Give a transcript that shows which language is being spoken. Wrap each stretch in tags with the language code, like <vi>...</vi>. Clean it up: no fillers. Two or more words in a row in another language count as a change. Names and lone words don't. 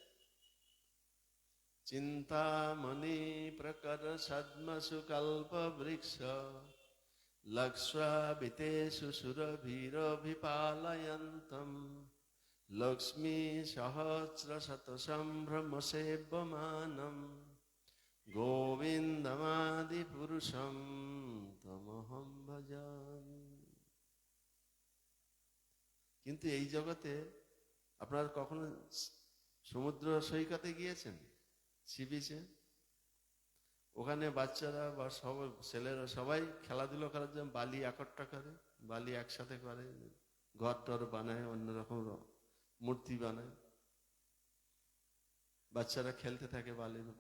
<sa>চিন্তামণি প্রকর সদ্মসু কল্প বৃক্ষ লক্ষ্যাবিতেষু সুরভীরভিপালয়ন্তম লক্ষ্মী সহস্র শত সম্ভ্রম সেব্যমানম গোবিন্দমাদি পুরুষম তমহম ভজামি।</sa> <bn>কিন্তু এই জগতে আপনারা কখনো সমুদ্র সৈকতে গিয়েছেন?</bn> <en>sea beache?</en> <bn>ওখানে বাচ্চারা বা সব ছেলেরা সবাই খেলাধুলো করার জন্য বালি একট্টা করে, বালি একসাথে করে, ঘর টর বানায়, অন্যরকম মূর্তি বানায়, বাচ্চারা খেলতে থাকে বালির উপর।</bn>